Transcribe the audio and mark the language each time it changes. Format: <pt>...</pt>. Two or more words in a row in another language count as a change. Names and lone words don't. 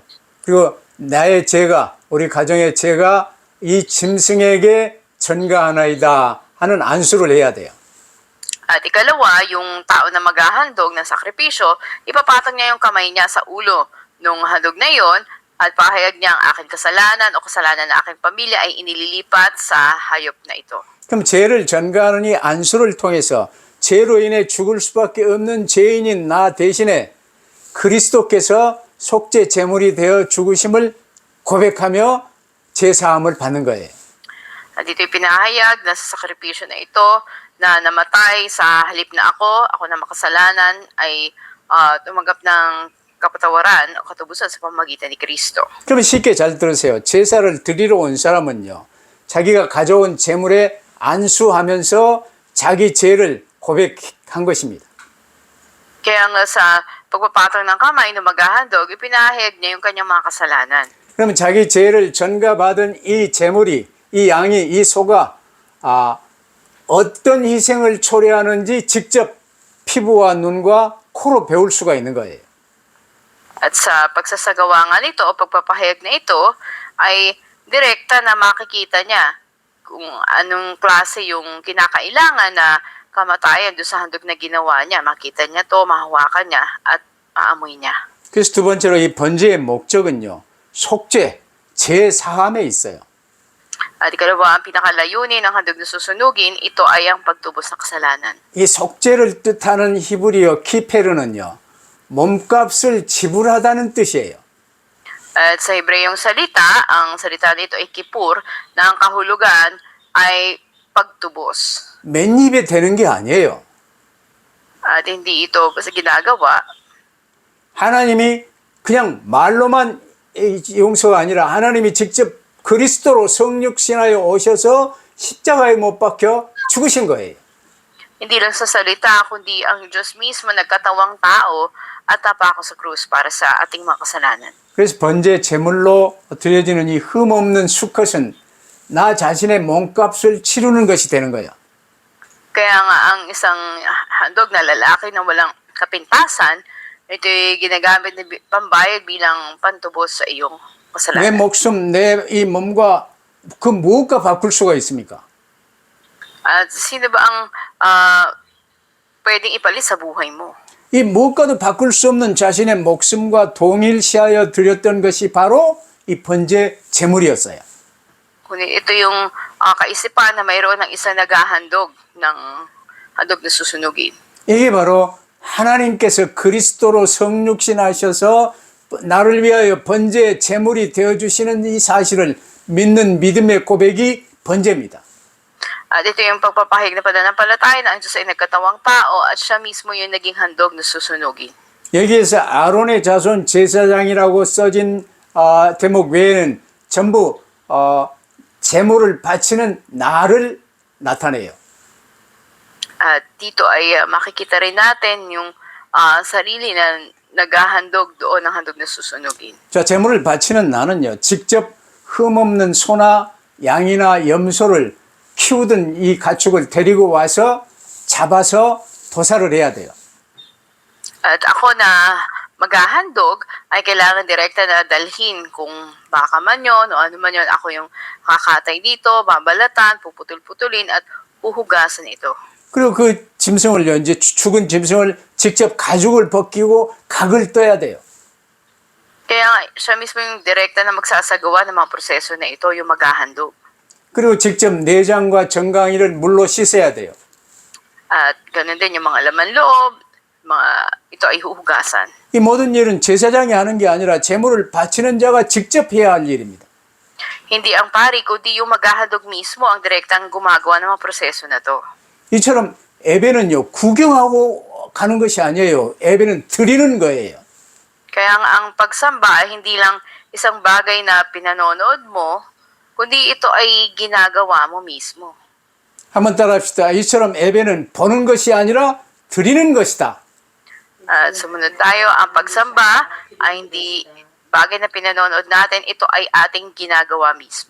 <ko>그리고 나의 죄가, 우리 가정의 죄가 이 짐승에게 전가하나이다 하는 안수를 해야 돼요.</ko> <tl>At ikalawa, yung tao na maghahandog ng sakripisyo, ipapatong niya yung kamay niya sa ulo ng handog na yon at pahayag niya ang aking kasalanan o kasalanan ng aking pamilya ay inililipat sa hayop na ito.</tl> <ko>그럼 죄를 전가하는 이 안수를 통해서 죄로 인해 죽을 수밖에 없는 죄인인 나 대신에 그리스도께서 속죄 제물이 되어 죽으심을 고백하며 죄 사함을 받는 거예요.</ko> <tl>At dito yung pinahayag na sa sakripisyo na ito na namatay sa halip na ako na makasalanan ay tumanggap ng kapatawaran o katubusan sa pamamagitan ni Kristo.</tl> <ko>그러면 쉽게 잘 들으세요. 제사를 드리러 온 사람은요. 자기가 가져온 제물에 안수하면서 자기 죄를 고백한 것입니다.</ko> <tl>Kaya nga sa pagpapatong ng kamay ng maghahandog, ipinahayag niya yung kanyang mga kasalanan.</tl> <ko>그러면 자기 죄를 전가받은 이 제물이, 이 양이, 이 소가 어떤 희생을 초래하는지 직접 피부와 눈과 코로 배울 수가 있는 거예요.</ko> <tl>At sa pagsasagawa nga nito o pagpapahayag na ito ay direkta na makikita niya kung anong klase yung kinakailangan na kamatayan doon sa handog na ginawa niya. Makita niya to, mahawakan niya at maamoy niya.</tl> <ko>그래서 두 번째로 이 번제의 목적은요. 속죄, 죄 사함에 있어요.</ko> <tl>At ikalawa, ang pinakalayunin ng handog na susunugin, ito ay ang pagtubos ng kasalanan.</tl> <ko>이 속죄를 뜻하는 히브리어 키페르는요. 몸값을 지불하다는 뜻이에요.</ko> <tl>At sa Hebreyong salita, ang salita nito ay kipur, na ang kahulugan ay pagtubos.</tl> <ko>맨입에 되는 게 아니에요.</ko> <tl>At hindi ito basta ginagawa.</tl> <ko>하나님이 그냥 말로만 용서가 아니라 하나님이 직접 그리스도로 성육신하여 오셔서 십자가에 못 박혀 죽으신 거예요.</ko> <tl>Hindi lang sa salita, kundi ang Diyos mismo nagkatawang tao at napako sa krus para sa ating mga kasalanan.</tl> <ko>그래서 번제 제물로 드려지는 이 흠없는 수컷은 나 자신의 몸값을 치르는 것이 되는 거예요.</ko> <tl>Kaya nga ang isang handog na lalaki na walang kapintasan, ito'y ginagamit na pambayad bilang pantubos sa iyong</tl> <ko>내</ko> <tl>kasalanan.</tl> <ko>목숨, 내 이 몸과 그 무엇과 바꿀 수가 있습니까?</ko> <tl>At sino ba ang pwedeng ipalit sa buhay mo?</tl> <ko>이 무엇과도 바꿀 수 없는 자신의 목숨과 동일시하여 드렸던 것이 바로 이 번제 제물이었어요.</ko> <tl>Kundi ito yung kaisipan na mayroon ng isa naghahandog ng handog na susunugin.</tl> <ko>이게 바로 하나님께서 그리스도로 성육신하셔서 나를 위하여 번제 제물이 되어주시는 이 사실을 믿는 믿음의 고백이 번제입니다.</ko> <tl>At ito yung pagpapahayag na pananampalataya na ang Diyos ay nagkatawang tao at siya mismo yung naging handog na susunugin.</tl> <ko>여기에서 아론의 자손 제사장이라고 써진 대목 외에는 전부 제물을 바치는 나를 나타내요.</ko> <tl>At dito ay makikita rin natin yung sarili na naghahandog doon ng handog na susunugin.</tl> <ko>자, 제물을 바치는 나는요, 직접 흠없는 소나 양이나 염소를 키우던 이 가축을 데리고 와서 잡아서 도살을 해야 돼요.</ko> <tl>At ako na maghahandog ay kailangan direkta na dalhin kung baka man yun o ano man yun. Ako yung kakatay dito, babalatan, puputol-putulin at huhugasan ito.</tl> <ko>그리고 그 짐승을요, 이제 죽은 짐승을 직접 가죽을 벗기고 각을 떠야 돼요.</ko> <tl>Kaya nga, siya mismo yung direkta na magsasagawa ng mga proseso na ito, yung maghahandog.</tl> <ko>그리고 직접 내장과 정강이를 물로 씻어야 돼요.</ko> <tl>At ganun din yung mga laman loob, ito ay huhugasan.</tl> <ko>이 모든 일은 제사장이 하는 게 아니라 제물을 바치는 자가 직접 해야 할 일입니다.</ko> <tl>Hindi ang pari, kundi yung maghahandog mismo ang direktang gumagawa ng mga proseso na to.</tl> <ko>이처럼 예배는요, 구경하고 가는 것이 아니에요. 예배는 드리는 거예요.</ko> <tl>Kaya nga ang pagsamba ay hindi lang isang bagay na pinanonood mo, kundi ito ay ginagawa mo mismo.</tl> <ko>한번 따라합시다. 이처럼 예배는 보는 것이 아니라 드리는 것이다.</ko> <tl>Sumunod tayo, ang pagsamba ay hindi bagay na pinanonood natin, ito ay ating ginagawa mismo.</tl>